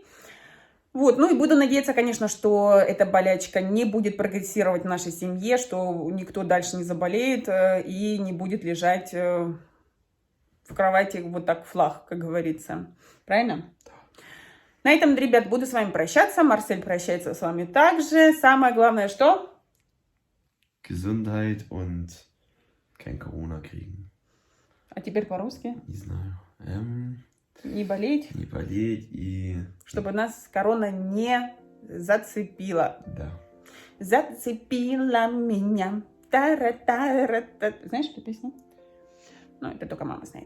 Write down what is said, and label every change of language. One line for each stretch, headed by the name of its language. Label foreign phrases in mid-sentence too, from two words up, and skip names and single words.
Russian: Вот, ну и буду надеяться, конечно, что эта болячка не будет прогрессировать в нашей семье, что никто дальше не заболеет и не будет лежать... в кровати вот так флаг, как говорится. Правильно? Да. На этом, ребят, буду с вами прощаться. Марсель прощается с вами также. Самое главное, что?
German: Gesundheit und kein Corona kriegen.
Russian: А теперь по-русски? Не знаю. Не болеть. Не болеть и... Чтобы нас корона не зацепила. Да. Зацепила меня. Та-ра-та-ра-та. Знаешь эту песню? Ну, это только мама знает.